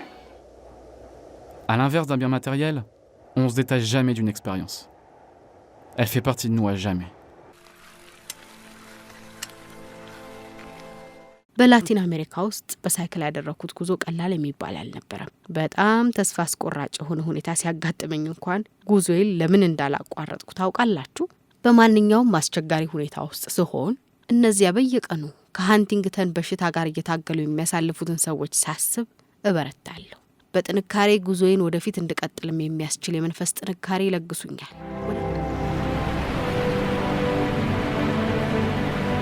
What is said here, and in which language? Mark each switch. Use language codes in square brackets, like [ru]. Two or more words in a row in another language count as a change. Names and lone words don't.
[fr] À l'inverse d'un bien matériel, on se détache jamais d'une expérience. Elle fait partie de nous à jamais. [am] በላቲን አሜሪካ ውስጥ በሳይክል ያደረኩት ጉዞ ቀላል የሚባል አልነበረም። በጣም ተስፋ አስቆራጭ የሆነ ሁኔታ ሲያጋጥመኝ እንኳን ጉዞዬን ለምን እንዳላቋረጥኩ ታውቃላችሁ? በማንኛውም አስቸጋሪ ሁኔታ ውስጥ ስሆን እነዚያ በየቀኑ ከሃንቲንግተን በሽታ ጋር እየታገሉ የሚያሳልፉትን ሰዎች ሳስብ እበረታለሁ። በጥንካሬ ጉዞዬን ወደፊት እንድቀጥልም የሚያስችል የመንፈስ ጥንካሬ ይለግሱኛል።